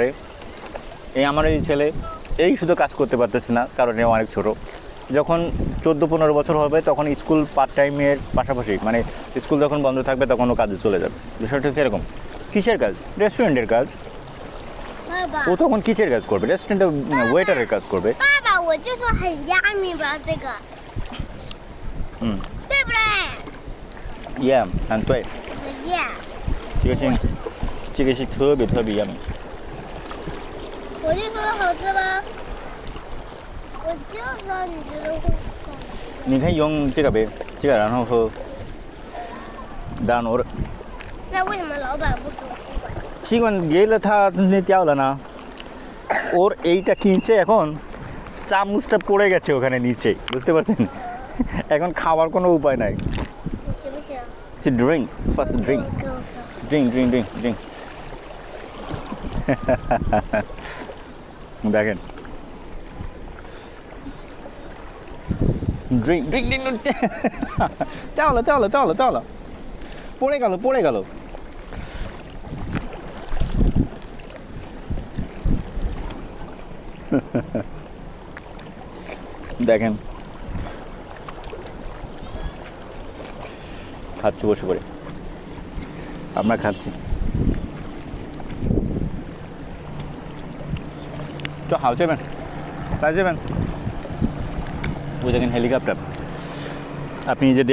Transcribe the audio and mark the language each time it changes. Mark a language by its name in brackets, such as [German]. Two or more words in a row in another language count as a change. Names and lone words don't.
[Bangla] এই আমার এই ছেলে এই শুধু কাজ করতে পারতেছে না, কারণ এ অনেক ছোটো। যখন 14-15 বছর হবে তখন স্কুল পার্ট টাইমের পাশাপাশি, মানে স্কুল যখন বন্ধ থাকবে তখন ও কাজে চলে যাবে। বিষয়টা হচ্ছে এরকম। কিসের কাজ? রেস্টুরেন্টের কাজ। ও তখন কিসের কাজ করবে? রেস্টুরেন্টে ওয়েটারের কাজ করবে। Yeah， [Chinese] 很对。这个是特别yummy。我就说好吃吗？我就知道你觉得会好吃。你可以用这个杯，这个然后喝。当然我的。那为什么老板不给我吸管？吸管给了他，那掉了呢。 [Bangla] ওর এইটা কিনছে, এখন চামচটা পড়ে গেছে ওখানে নিচে, বুঝতে পারছেন? এখন খাওয়ার কোনো উপায় নাই। [Chinese] 行不行？ [English] 是 drink first drink drink drink drink drink দেখেন drink drink drink [Chinese] 掉了掉了掉了掉了 [Bangla] পড়ে গেল পড়ে গেল দেখেন খাচ্ছি বসে পড়ে আমরা খাচ্ছি তো হাউ যাবেন তাই যাবেন ওই দেখেন হেলিকপ্টার আপনি যদি